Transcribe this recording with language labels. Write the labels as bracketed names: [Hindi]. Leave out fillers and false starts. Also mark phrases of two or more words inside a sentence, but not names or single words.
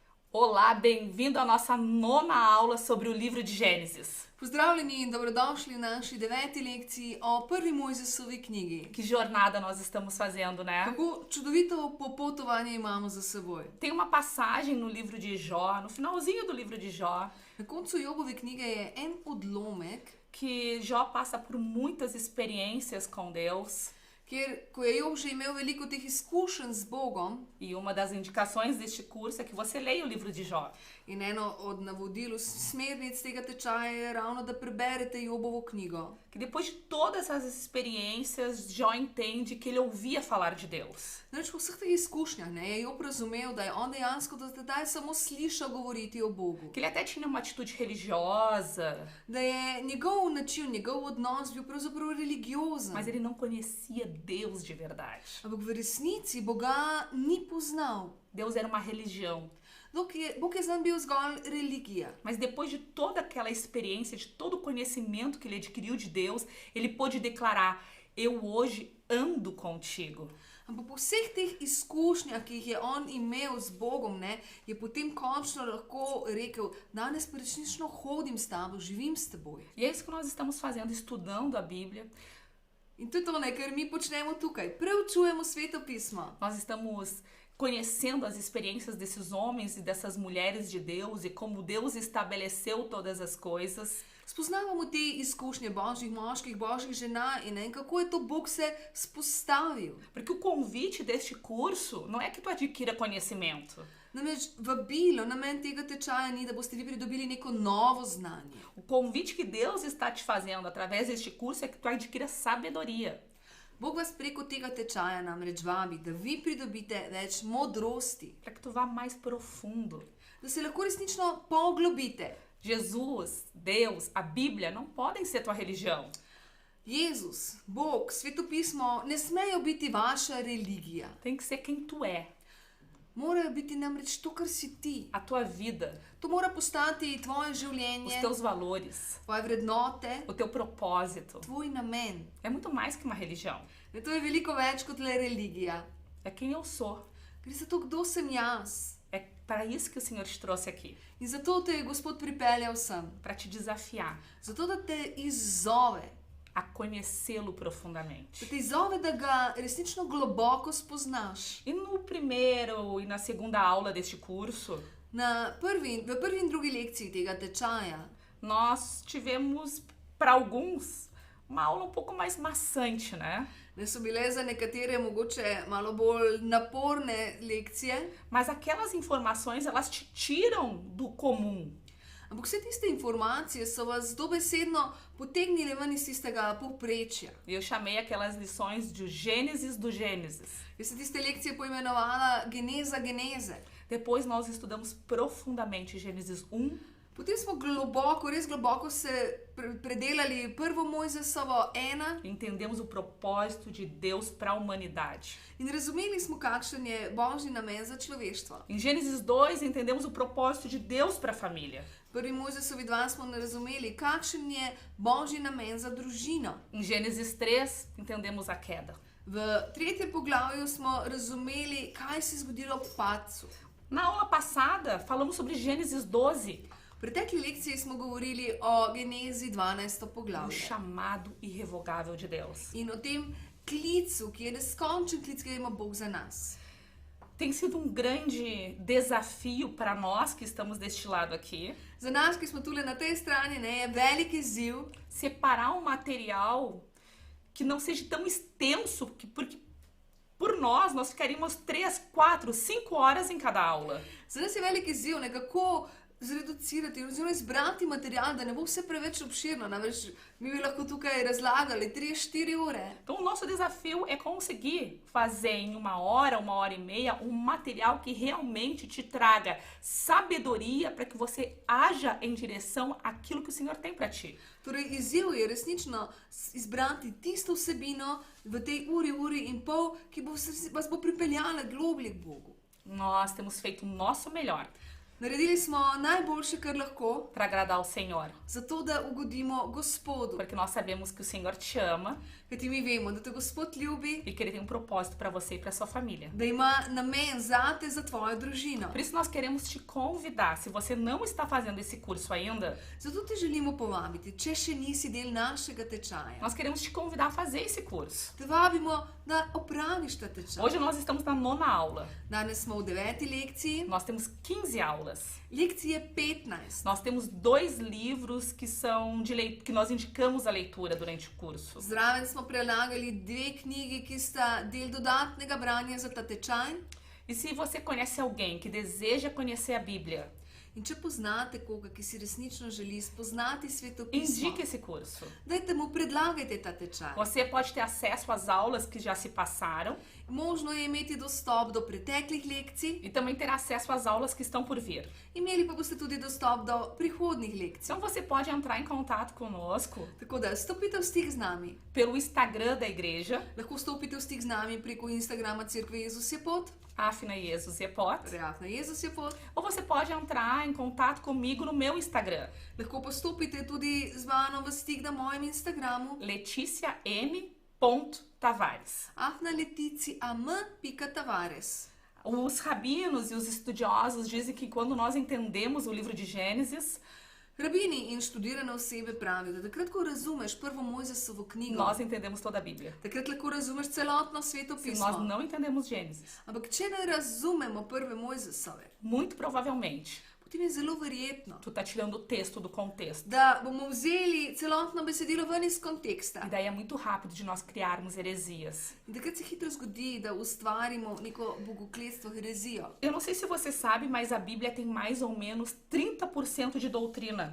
[Portuguese] Olá, bem-vindo à nossa nona aula sobre o livro de Gênesis. [Slovenian] Pozdravljeni in dobrodošli v naši 9. lekciji o prvi Mojzesovi knjigi. [Portuguese] Que jornada nós estamos fazendo, né? [Slovenian] Kako čudovito popotovanje imamo za seboj. [Portuguese] Tem uma passagem no livro de Jó, no finalzinho do livro de Jó, [Slovenian] Na koncu Jobove knjige je en odlomek, [Portuguese] que Jó passa por muitas experiências com Deus. [Slovenian] kjer, ko je Job že imel veliko teh izkušenj z Bogom, [Portuguese] E uma das indicações deste curso é que você leia o livro de Jó. [Slovenian] in eno od navodil, smernic tega tečaja je ravno, da preberete Jobovo knjigo. [Portuguese] Que depois de todas essas experiências, Jó entende que ele ouvia falar de Deus. [Slovenian] Namreč po vseh teh izkušnjah je Job razumel, da je on dejansko do tedaj samo slišal govoriti o Bogu. [Portuguese] Que ele até tinha uma atitude religiosa, [Slovenian] Da je njegov način, njegov odnos bil pravzaprav religiozen. [Portuguese] mas ele não conhecia Deus de verdade. [Slovenian] Ampak v resnici Boga ni poznal. [Portuguese] Deus era uma religião. [Slovenian] Bog je zanj bil zgolj religija. [Portuguese] Mas depois de toda aquela experiência, de todo o conhecimento que ele adquiriu de Deus, ele pôde declarar: Eu hoje ando contigo. [Slovenian] Ampak po vseh teh izkušnjah, ki jih je on imel z Bogom, je potem končno lahko rekel: danes pa resnično hodim s tabo, živim s teboj. [Portuguese] E é isso que nós estamos fazendo, estudando a Bíblia. [Slovenian] In to je to, kar mi počnemo tukaj. Preučujemo Sveto pismo. [Portuguese] Nós estamos conhecendo as experiências desses homens e dessas mulheres de Deus e como Deus estabeleceu todas as coisas. [Slovenian] Spoznavamo te izkušnje božjih moških, božjih žena in kako je to Bog se spostavil. [Portuguese] Porque o convite deste curso não é que tu adquira conhecimento. [Slovenian] Namreč vabilo, namen tega tečaja ni, da boste vi pridobili neko novo znanje. [Portuguese] O convite que Deus está te fazendo através deste curso é que tu adquira sabedoria. [Slovenian] Bog vas preko tega tečaja namreč vabi, da vi pridobite več modrosti, [Portuguese] Para que tu vá mais profundo. [Slovenian] da se lahko resnično poglobite. [Portuguese] Jesus, Deus, a Bíblia não podem ser tua religião. [Slovenian] Jezus, Bog, Sveto pismo ne smejo biti vaša religija. [Portuguese] Tem que ser quem tu é, [Slovenian] Morajo biti namreč to, kar si ti. [Portuguese] a tua vida, [Slovenian] To mora postati tvoje [Portuguese] os [Slovenian] življenje, [Portuguese] teus valores, [Slovenian] tvoje vrednote, [Portuguese] o teu propósito. [Slovenian] tvoj namen. [Portuguese] É muito mais que uma religião. [Slovenian] To je veliko več kot le religija. [Portuguese] É quem eu sou. [Slovenian] Gre za to, kdo sem jaz. [Portuguese] É para isso que o Senhor te trouxe aqui, [Slovenian] In zato te je Gospod pripeljal sem. [Portuguese] para te desafiar [Slovenian] Zato, da te izzove. [Portuguese] a conhecê-lo profundamente. [Slovenian] Da te izzove, da ga resnično globoko spoznaš. [Portuguese] E no primeiro e na segunda aula deste curso, [Slovenian] V prvi in drugi lekciji tega tečaja [Portuguese] nós tivemos, para alguns, uma aula um pouco mais maçante, né? [Slovenian] ne so bile za nekatere mogoče malo bolj naporne lekcije, [Portuguese] Mas aquelas informações, elas te tiram do comum. [Slovenian] ampak vse tiste informacije so vas dobesedno potegnile ven iz tistega povprečja. [Portuguese] E eu chamei aquelas lições de Gênesis do Gênesis. [Slovenian] Jaz sem tiste lekcije poimenovala geneza geneze. [Portuguese] Depois nós estudamos profundamente Gênesis 1, [Slovenian] Potem smo globoko, res globoko se predelali prvo Mojzesovo 1 [Portuguese] entendemos o propósito de Deus para a humanidade. [Slovenian] in razumeli smo, kakšen je božji namen za človeštvo. [Portuguese] Em Gênesis 2, entendemos o propósito de Deus para a família. [Slovenian] Prvi Mojzesovi 2 smo razumeli, kakšen je božji namen za družino. [Portuguese] Em Gênesis 3, entendemos a queda. [Slovenian] V tretjem poglavju smo razumeli, kaj se je zgodilo ob padcu. [Portuguese] Na aula passada, falamos sobre Gênesis 12, [Slovenian] V pretekli lekciji smo govorili o genezi 12. [Portuguese] o [Slovenian] poglavju [Portuguese] chamado irrevogável de Deus. [Slovenian] in o tem klicu, ki je neskončen klic, ki ga ima Bog za nas. [Portuguese] Tem sido um grande desafio para nós que estamos deste lado aqui, [Slovenian] Za nas, ki smo tule na tej strani, je velik izziv [Portuguese] separar um material que não seja tão extenso, porque por nós ficaríamos 3, 4, 5 horas em cada aula. [Slovenian] Za nas je velik izziv, kako zreducirati oziroma izbrati material, da ne bo vse preveč obširno. Namreč mi bi lahko tukaj razlagali 3-4 ure. [Portuguese] Então, o nosso desafio é conseguir fazer em 1 hora e meia, um material que realmente te traga sabedoria para que você haja em direção àquilo que o Senhor tem para ti. [Slovenian] Torej, izziv je resnično izbrati tisto vsebino v tej uri in pol, ki vas bo pripeljala globlje k Bogu. [Portuguese] Nós temos feito o nosso melhor. [Slovenian] Naredili smo najboljše, kar lahko, [Portuguese] para agradar ao Senhor. [Slovenian] zato da ugodimo Gospodu. [Portuguese] Porque nós sabemos que o Senhor te ama [Slovenian] Kajti mi vemo, da te Gospod ljubi, [Portuguese] e que Ele tem um propósito para você e para sua família. [Slovenian] da ima namen zate, za tvojo družino. [Portuguese] Por isso nós queremos te convidar, se você não está fazendo esse curso ainda, [Slovenian] Zato te želimo povabiti, če še nisi del našega tečaja. [Portuguese] nós queremos te convidar a fazer esse curso. [Slovenian] Te vabimo, da opraviš ta tečaj. [Portuguese] Hoje nós estamos na 9ª aula. [Slovenian] Danes smo v 9. lekciji, [Portuguese] Nós temos 15 aulas. [Slovenian] lekcije 15. [Portuguese] Nós temos 2 livros que são que nós indicamos a leitura durante o curso. [Slovenian] Zraven smo prelagali 2 knjigi, ki sta del dodatnega branja za ta tečaj. [Portuguese] E se você conhece alguém que deseja conhecer a Bíblia, [Slovenian] In če poznate koga, ki si resnično želi spoznati svetopismo, [Portuguese] indique esse curso. [Slovenian] dajte mu predlagajte ta tečaj. [Portuguese] Você pode ter acesso às aulas que já se passaram [Slovenian] Možno je imeti dostop do preteklih lekcij, [Portuguese] e também ter acesso às aulas que estão por vir. [Slovenian] imeli pa boste tudi dostop do prihodnih lekcij. [Portuguese] Então você pode entrar em contato conosco [Slovenian] Tako da stopite v stik z nami. [Portuguese] pelo Instagram da igreja, [Slovenian] Lahko stopite v stik z nami preko Instagrama Cerkve Jezus je pot, Afna Jesus Jepot, Reafna Jezus je pot. [Portuguese] ou você pode entrar em contato comigo no meu Instagram, [Slovenian] Lahko pa stopite tudi z mano v stik na mojem Instagramu, [Portuguese] LeticiaM.Tavares. [Slovenian] afnaletici.am.tavares. [Portuguese] Os rabinos e os estudiosos dizem que quando nós entendemos o livro de Gênesis, [Slovenian] Rabini in študirane osebe pravijo, da takrat, ko razumeš prvo Mojzesovo knjigo, [Portuguese] nós entendemos toda a Bíblia. [Slovenian] takrat lahko razumeš celotno [Portuguese] Se [Slovenian] svetopismo. [Portuguese] nós não entendemos Gênesis, [Slovenian] Ampak če ne razumemo prve Mojzesove, [Portuguese] muito provavelmente [Slovenian] potem je zelo verjetno, [Portuguese] tu tá tirando o texto do contexto. [Slovenian] da bomo vzeli celotno besedilo ven iz konteksta. [Portuguese] E daí é muito rápido de nós criarmos heresias. [Slovenian] In takrat se hitro zgodi, da ustvarimo neko bogokletstvo, herezijo. [Portuguese] Eu não sei se você sabe, mas a Bíblia tem mais ou menos 30% de doutrina.